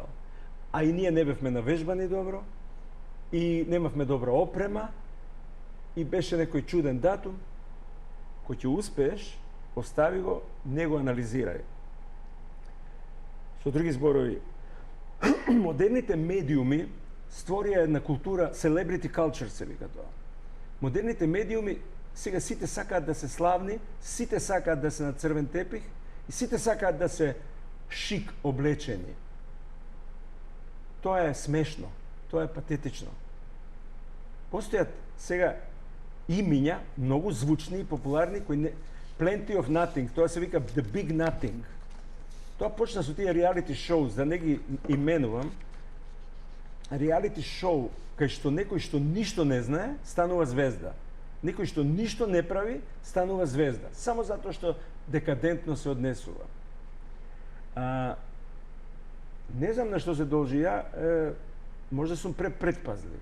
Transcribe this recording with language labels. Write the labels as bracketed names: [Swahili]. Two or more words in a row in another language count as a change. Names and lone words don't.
[Macedonian] А и ние не бевме навежбани добро, и немавме добра опрема, и беше некој чуден датум. Кој ќе успееш, остави го, не го анализирај. Со други зборови, модерните медиуми створија една култура, [English] celebrity culture [Macedonian] се вика тоа. Модерните медиуми сега сите сакаат да се славни, сите сакаат да се на црвен тепих и сите сакаат да се шик облечени. Тоа е смешно, тоа е патетично. Постојат сега имиња, многу звучни и популарни, кои не... [English] Plenty of Nothing, [Macedonian] тоа се вика [English] The Big Nothing. [Macedonian] Тоа почна со тие реалити шоу, да не ги именувам. Реалити шоу, кај што некој што ништо не знае, станува звезда. Некој што ништо не прави, станува звезда. Само затоа што декадентно се однесува. Не знам на што се должи ја, можда сум предпазлив.